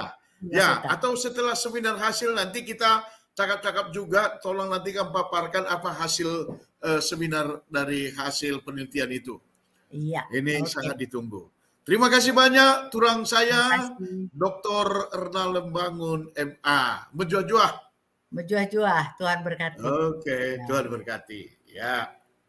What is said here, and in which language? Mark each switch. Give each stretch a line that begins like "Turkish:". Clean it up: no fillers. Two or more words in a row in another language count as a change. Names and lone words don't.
Indonesian: Nggak ya. suka. Atau setelah seminar hasil nanti kita cakap-cakap juga. Tolong nanti kamu paparkan apa hasil seminar dari hasil penelitian itu. Iya, Ini oke. sangat ditunggu. Terima kasih banyak, turang Terima saya, kasih. Dr. Ernal Lembangun, MA. Menjuah-juah. Menjuah-juah, Tuhan berkati. Oke, Ya. Tuhan berkati. Ya.